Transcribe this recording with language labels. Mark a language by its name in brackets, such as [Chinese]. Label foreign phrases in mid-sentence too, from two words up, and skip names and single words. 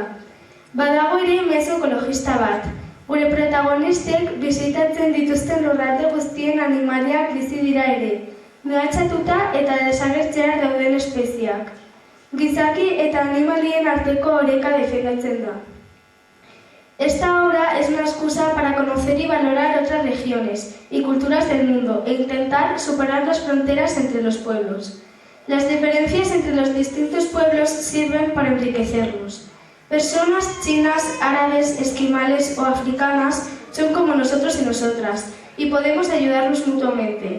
[Basque] Badago ere mezu ekologista bat. Gure protagonistek bisitatzen dituzten lurralde guztien animaliak bizi dira ere, mehatxatuta eta desagertzear dauden espeziak. Gizaki eta animalien arteko oreka defendatzen da. [Spanish] Esta obra es una excusa para conocer y valorar otras regiones y culturas del mundo e intentar superar las fronteras entre los pueblos. Las diferencias entre los distintos pueblos sirven para enriquecernos. Personas chinas, árabes, esquimales o africanas son como nosotros y nosotras y podemos ayudarnos mutuamente.